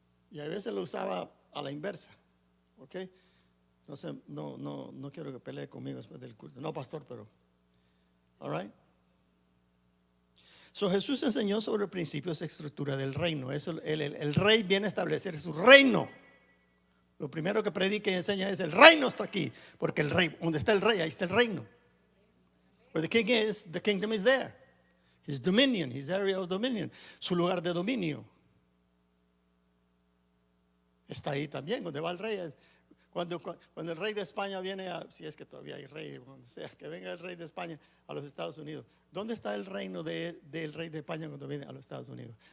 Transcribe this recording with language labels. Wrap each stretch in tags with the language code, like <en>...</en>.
<es>Y a veces lo usaba a la inversa, ¿ok? No quiero que pelee conmigo después del culto. No, pastor, pero.</es> <en>All right.</en> <es>So, Jesús enseñó sobre principios de estructura del reino. Eso, el rey viene a establecer su reino. Lo primero que predica y enseña es: el reino está aquí. Porque el rey, donde está el rey, ahí está el reino.</es> <en>Where the king is, the kingdom is there. His dominion, his area of dominion.</en> <es>Su lugar de dominio está ahí también. Donde va el rey. Cuando el rey de España viene si es que todavía hay rey, donde sea, que venga el rey de España a los Estados Unidos. ¿Dónde está el reino del rey de España cuando viene a los Estados Unidos?</es>